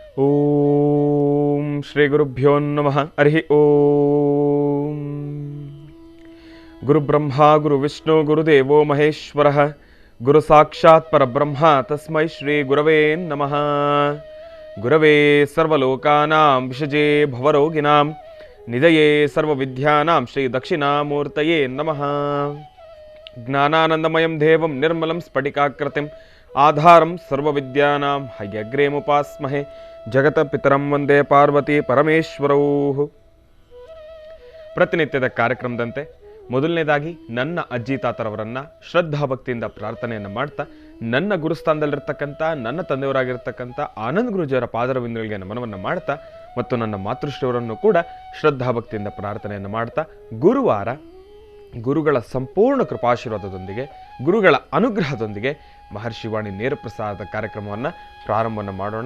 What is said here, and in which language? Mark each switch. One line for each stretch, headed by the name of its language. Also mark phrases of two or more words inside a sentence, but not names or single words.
Sanskrit: ಓಂ ಶ್ರೀ ಗುರುಭ್ಯೋ ನಮಃ. ಹರಿ ಓಂ. ಗುರುಬ್ರಹ್ಮ ಗುರು ವಿಷ್ಣು ಗುರುದೇವೋ ಮಹೇಶ್ವರ ಗುರು ಸಾಕ್ಷಾತ್ ಪರಬ್ರಹ್ಮ ತಸ್ಮೈ ಶ್ರೀ ಗುರವೇ ನಮಃ. ಗುರವೇ ಸರ್ವಲೋಕಾನಾಂ ವಿಷಜೇ ಭವರೋಗಿಣಾಂ ನಿಧಯೇ ಸರ್ವವಿದ್ಯಾನಾಂ ಶ್ರೀ ದಕ್ಷಿಣಾಮೂರ್ತಯೇ ನಮಃ. ಜ್ಞಾನಾನಂದಮಯಂ ದೇವಂ ನಿರ್ಮಲಂ ಸ್ಫಟಿಕಾಕೃತಿಂ ಆಧಾರಂ ಸರ್ವವಿದ್ಯಾನಾಂ ಹಯಗ್ರೇಮುಪಾಸ್ಮಹೇ. ಜಗತ ಪಿತರಂ ವಂದೇ ಪಾರ್ವತಿ ಪರಮೇಶ್ವರೌ.
Kannada: ಪ್ರತಿನಿತ್ಯದ ಕಾರ್ಯಕ್ರಮದಂತೆ ಮೊದಲನೇದಾಗಿ ನನ್ನ ಅಜ್ಜಿ ತಾತರವರನ್ನ ಶ್ರದ್ಧಾಭಕ್ತಿಯಿಂದ ಪ್ರಾರ್ಥನೆಯನ್ನು ಮಾಡ್ತಾ, ನನ್ನ ಗುರುಸ್ಥಾನದಲ್ಲಿರ್ತಕ್ಕಂಥ ನನ್ನ ತಂದೆಯವರಾಗಿರ್ತಕ್ಕಂಥ ಆನಂದ್ ಗುರುಜಿಯವರ ಪಾದರವಿಂದಗಳಿಗೆ ನಮನವನ್ನು ಮಾಡ್ತಾ, ಮತ್ತು ನನ್ನ ಮಾತೃಶ್ರೀಯವರನ್ನು ಕೂಡ ಶ್ರದ್ಧಾಭಕ್ತಿಯಿಂದ ಪ್ರಾರ್ಥನೆಯನ್ನು ಮಾಡ್ತಾ, ಗುರುವಾರ ಗುರುಗಳ ಸಂಪೂರ್ಣ ಕೃಪಾಶೀರ್ವಾದದೊಂದಿಗೆ, ಗುರುಗಳ ಅನುಗ್ರಹದೊಂದಿಗೆ ಮಹರ್ಷಿವಾಣಿ ನೇರ ಪ್ರಸಾರದ ಕಾರ್ಯಕ್ರಮವನ್ನು ಪ್ರಾರಂಭವನ್ನು ಮಾಡೋಣ.